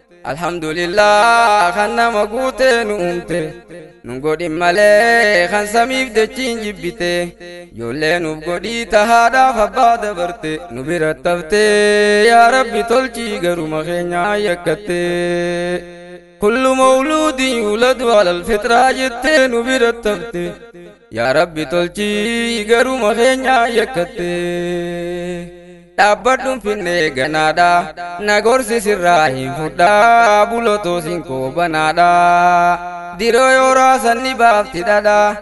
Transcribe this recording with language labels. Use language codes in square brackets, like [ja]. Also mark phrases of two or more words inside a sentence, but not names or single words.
[om] Alhamdulillah, kan nama goote nu uumte. Nun godhin malee, kan samiif dachiin jibbite. Ijoollee nuuf godhii ta haadhaaf abbaa dabarte. Nu bira tabte, yaa Rabbi tolchii garuma keenyaa yakkatte. [ar] كل مولود يولد على الفطرة [om] jettee nu bira tabte. Yaa Rabbi tolchii garuma keenyaa yakkatte. Dhaabbadhuun finne ganaadha. Na gorsi sirraa hin fudhaa. Bulotoo sin koobanaadha. Diroo yoo raasan ni baafti dhadha.